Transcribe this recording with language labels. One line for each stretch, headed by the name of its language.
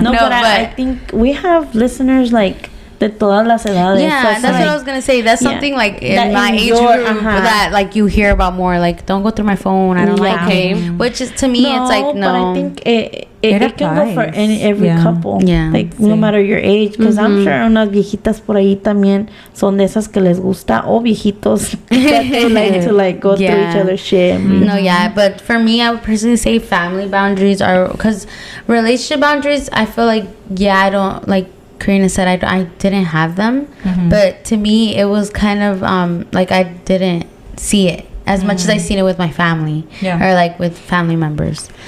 English: No, but I think we have listeners like
Spanish: de todas las edades.
English: Yeah, so that's what I was gonna say. That's something like in my age group that like you hear about more. Like, don't go through my phone. I don't like it. Which is, to me, it's like, no. But I think it can go for every couple. Yeah. Like, no matter your age. Because I'm sure
Spanish: unas viejitas por ahí también son de esas que les gusta. O viejitos
English: that they like to like go through each other's shit. No, yeah. But for me, I would personally say family boundaries are... Because relationship boundaries, I feel like, I don't... Like Karina said, I didn't have them. But to me, it was kind of like I didn't see it as much as I seen it with my family or like with family members.